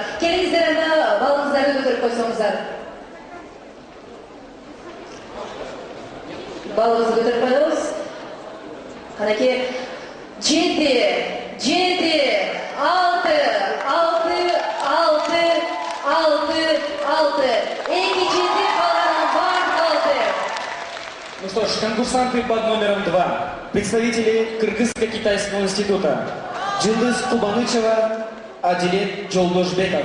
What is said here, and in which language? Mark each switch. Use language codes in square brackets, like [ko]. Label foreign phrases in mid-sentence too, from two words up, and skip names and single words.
[ky] Келиңиздер, анда балыңыздарды көтөрүп койсоңуздар. Балыбызды көтөрүп коебуз. Канеки 7, 7, 6, 6. Эки жети калган баардык 6. [ru] Ну что ж, конкурсанты под номером 2. Представители Кыргызско-Китайского института. Джилдыз Кубанычева, Адилет Жолдошбеков.